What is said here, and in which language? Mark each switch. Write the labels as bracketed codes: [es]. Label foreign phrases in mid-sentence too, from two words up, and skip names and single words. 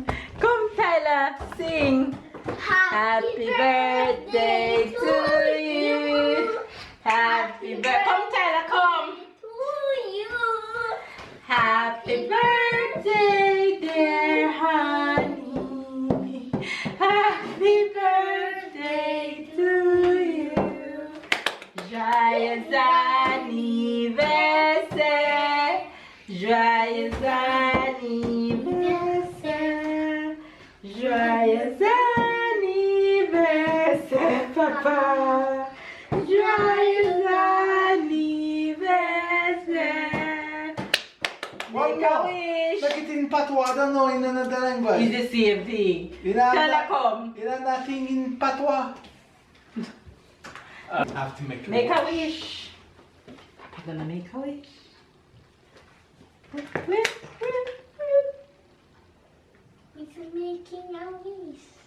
[en] Come, Tyler, sing. Happy birthday to you. Happy birthday. Come, Tyler, come. to you. Happy birthday, dear honey. Happy birthday to you. [fr] Joyeux anniversaire. Joyeux anniversaire. Joyeux anniversaire, papa. Joyeux anniversaire. [en] One Make a more. wish. Make it in patois, I don't know in another language. It's the same thing. Tyler, come. You know nothing in patois. I have to make Make a wish. Papa gonna make a wish. He's making a wish.